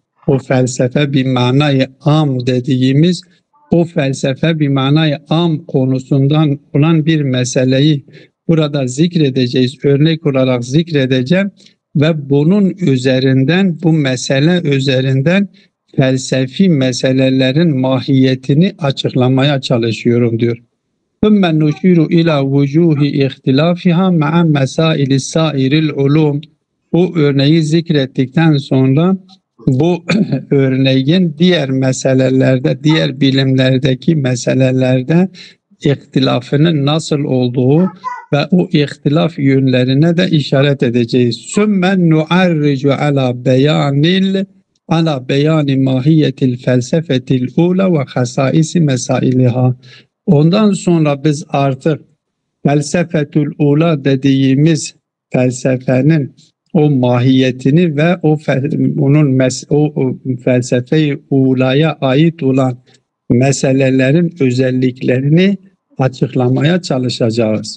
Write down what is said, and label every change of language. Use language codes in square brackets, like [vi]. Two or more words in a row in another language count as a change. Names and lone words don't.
[tr] O felsefe bir manayı am dediğimiz, o felsefe bir manayı am konusundan olan bir meseleyi burada zikredeceğiz. Örnek olarak zikredeceğim ve bunun üzerinden, bu mesele üzerinden felsefi meselelerin mahiyetini açıklamaya çalışıyorum diyor. [ar] ثُمَّ نُشِيرُ إِلَى وُجُوهِ اِخْتِلَافِهَا مَعَ مَسَائِلِ سَائِرِ الْعُلُومِ. [tr] Bu örneği zikrettikten sonra bu örneğin diğer meselelerde, diğer bilimlerdeki meselelerde ihtilafının nasıl olduğu ve o ihtilaf yönlerine de işaret edeceğiz. [ar] ثُمَّ نُعَرِّجُ عَلَى بَيَانِ مَاهِيَّةِ الْفَلْسَفَةِ الْأُولَى وَخَصَائِصِ مَسَائِلِهَا. [tr] Ondan sonra biz artık [ar] الفلسفة الأولى [tr] dediğimiz felsefenin o mahiyetini ve o felsefe-i ulaya ait olan meselelerin özelliklerini açıklamaya çalışacağız.